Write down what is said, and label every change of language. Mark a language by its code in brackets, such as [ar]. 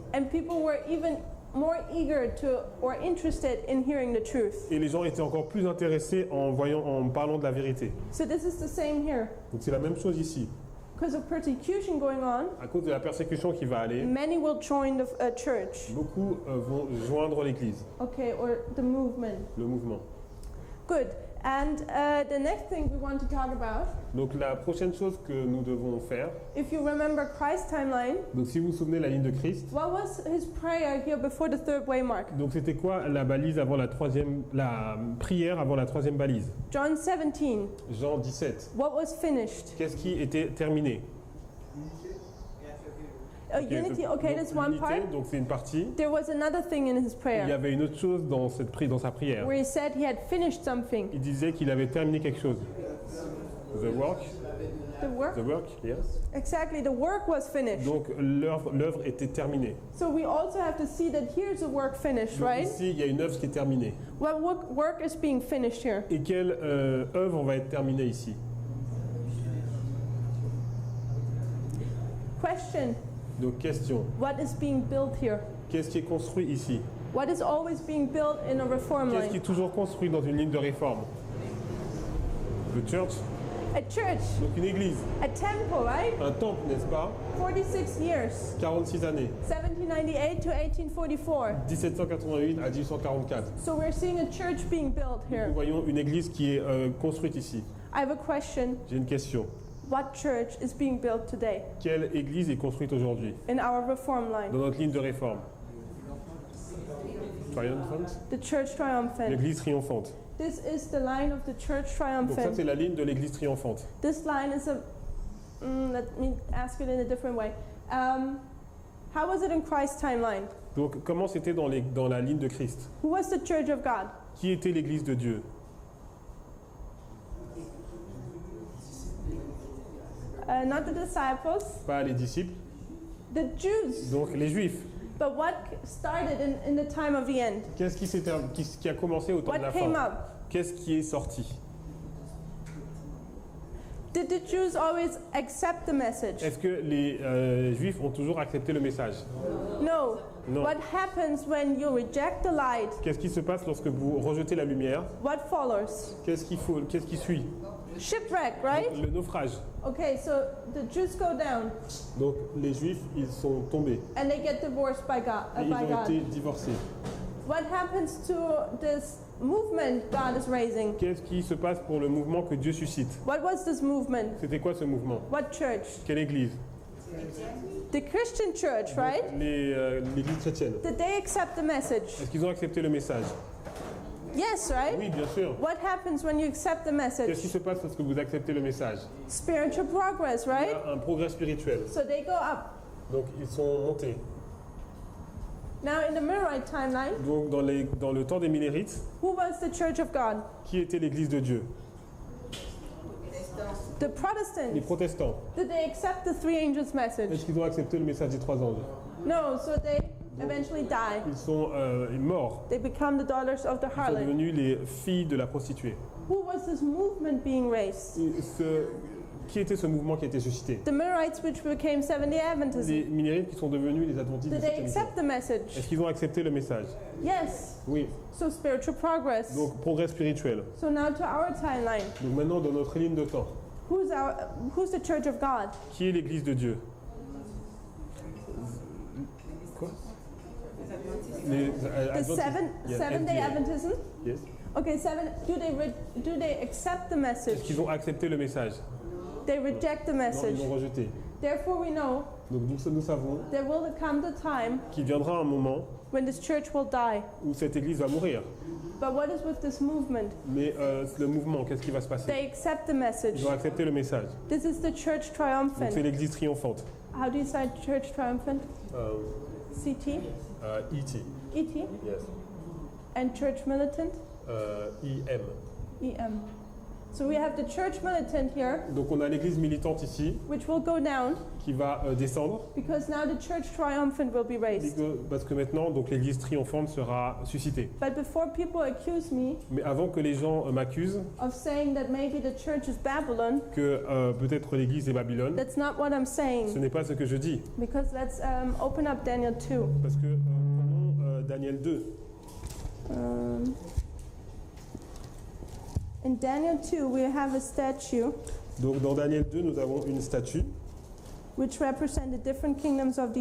[en] And people were even more eager to or interested in hearing the truth. [fr] Et les gens étaient encore plus intéressés en parlant de la vérité. [en] So this is the same here. [fr] Donc c'est la même chose ici. [en] Because of persecution going on, [fr] À cause de la persécution qui va aller, [en] many will join the church. [fr] beaucoup vont joindre l'Église, [en] Okay, or the movement. [fr] le mouvement. [en] Good. And the next thing we want to talk about, [fr] Donc la prochaine chose que nous devons faire, [en] if you remember Christ's timeline, [fr] donc si vous vous souvenez la ligne de Christ, [en] what was his prayer here before the third waymark? [fr] donc c'était quoi la balise avant la prière avant la troisième balise? [en] John 17. [fr] Jean 17. [en] What was finished? [fr] Qu'est-ce qui était terminé? [en] Unity. [fr] Donc, [en] Okay, that's one [fr] l'unité, [en] part. [fr] donc c'est une partie. [en] There was another thing in his [fr] Il y [en] prayer [fr] avait une autre chose dans sa prière. [en] where he said he had finished something. [fr] Il disait qu'il avait terminé quelque chose. [en] The work, The work? yes. Exactly, the work was finished. [fr] Donc l'œuvre était terminée. [en] So we also have to see that here's the work finished, [fr] Donc [en] right? [fr] ici, il y a une œuvre qui est terminée. [en] What work is being finished here? [fr] Et quelle œuvre va être terminée ici? [en] Question, [fr] Donc question, [en] what is being built here? [fr] qu'est-ce qui est construit ici? [en] What is always being built in a reform [fr] Qu'est-ce qui [en] line? [fr] est toujours construit dans une ligne de réforme? [en] The church, A church, [fr] donc une église, [en] a temple, right? [fr] un temple, n'est-ce pas? [en] 46 years, [fr] 46 années, 1798 to 1844. 1788 à 1844. [en] So we're seeing a church being built [fr] Nous [en] here. [fr] voyons une église qui est construite ici. [en] I have a question. [fr] J'ai une question. [en] What church is being built today [fr] Quelle église est construite aujourd'hui [en] in our reform line? [fr] dans notre ligne de réforme? [en] Triumphant? The church triumphant. [fr] L'église triomphante. [en] This is the line of the church [fr] Donc ça, [en] triumphant. [fr] c'est la ligne de l'église triomphante. [en] This line is a. Let me ask it in a different way. How was it in Christ's timeline? [fr] Donc comment c'était dans la ligne de Christ? [en] Who was the church of God? [fr] Qui était l'église de Dieu? [en] Not the disciples, [fr] Pas les disciples, [en] the Jews. [fr] donc les juifs. [en] But what started in the time of the end? [fr] Qu'est-ce qui a commencé au temps de la [en] What came [fr] fin? [en] up? [fr] Qu'est-ce qui est sorti? [en] Did the Jews always accept the message? [fr] Est-ce que les juifs ont toujours accepté le message? [en] No. [fr] Non. [en] What happens when you reject the light? [fr] Qu'est-ce qui se passe lorsque vous rejetez la lumière? [en] What follows? [fr] Qu'est-ce qui suit? [en] Shipwreck, right? [fr] Le naufrage. [en] Okay, so the Jews go down [fr] Donc les juifs, ils sont tombés [en] and they get divorced by [fr] et [en] God. [fr] ils ont été divorcés. [en] What happens to this movement God is raising? [fr] Qu'est-ce qui se passe pour le mouvement que Dieu suscite? [en] What was this movement? [fr] C'était quoi ce mouvement? [en] What church? [fr] Quelle église? [en] The Christian church, right? [fr] L'église chrétienne. [en] Did they accept the message? [fr] Est-ce qu'ils ont accepté le message? [en] Yes, right? [fr] Oui, bien sûr. [en] What happens when you accept the [fr] Qu'est-ce qui [en] message? [fr] se passe lorsque vous acceptez le message? [en] Spiritual progress, [fr] Il y [en] right? [fr] a un progrès spirituel. [en] So they go up. [fr] Donc ils sont montés. [en] Now in the Millerite timeline, [fr] Donc dans le temps des Millérites, [en] who was the church of God? [fr] qui était l'église de Dieu? [en] The [fr] Les [en] Protestants. [fr] protestants. [en] Did they accept the three angels' message? [fr] Est-ce qu'ils ont accepté le message des trois anges? [en] No, so they eventually die. [fr] Ils sont morts. [en] They become the daughters of the [fr] Ils sont [en] harlot. [fr] devenus les filles de la prostituée. [en] Who was this movement being raised? [fr] Qui était ce mouvement qui a été suscité? [en] The Millerites, which became Seventh-day Adventists. [fr] Les Millérites qui sont devenus les adventistes [en] Did [fr] du [en] they [fr] septième jour. [en] accept the message? [fr] Est-ce qu'ils ont accepté le message? [en] Yes. [fr] Oui. [en] So spiritual progress. [fr] Donc progrès spirituel. [en] So now to our timeline. [fr] Donc maintenant dans notre ligne de temps, [en] Who's the church of God? [fr] qui est l'église de Dieu? Quoi? Les [en] The [fr] Adventistes. Yeah, [en] Seventh-day SDA. Adventism? Yes. Okay, do they accept the message? [fr] Est-ce qu'ils ont accepté le message? [en] They reject the [fr] Non, [en] message. [fr] ils l'ont rejeté. [en] Therefore, we know [fr] Donc nous savons [en] there will come the time [fr] qu'il viendra un moment [en] when this church will die. [fr] où cette église va mourir. [en] But what is with this movement? [fr] Mais le mouvement, qu'est-ce qui va se passer? [en] They accept the message. [fr] Ils ont accepté le message. [en] This is the church [fr] Donc [en] triumphant. [fr] c'est l'église triomphante. [en] How do you say church triumphant? CT? E.T. ET? Yes. And church militant? I.M. EM. So we have the church militant here, [fr] Donc on a l'église militante ici [en] which will go down [fr] qui va descendre [en] because now the church triumphant will be raised. [fr] parce que maintenant donc l'église triomphante sera suscitée. [en] But before people accuse me [fr] Mais avant que les gens m'accusent [en] of saying that maybe the church is Babylon, [fr] que peut-être l'église est Babylone, [en] that's not what I'm [fr] ce [en] saying. [fr] n'est pas ce que je dis. [en] Because let's open up Daniel 2. [fr] Parce que prenons Daniel 2. [en] In Daniel 2, we have a statue [fr] Donc dans Daniel 2, nous avons une statue [en] which represent the different kingdoms of the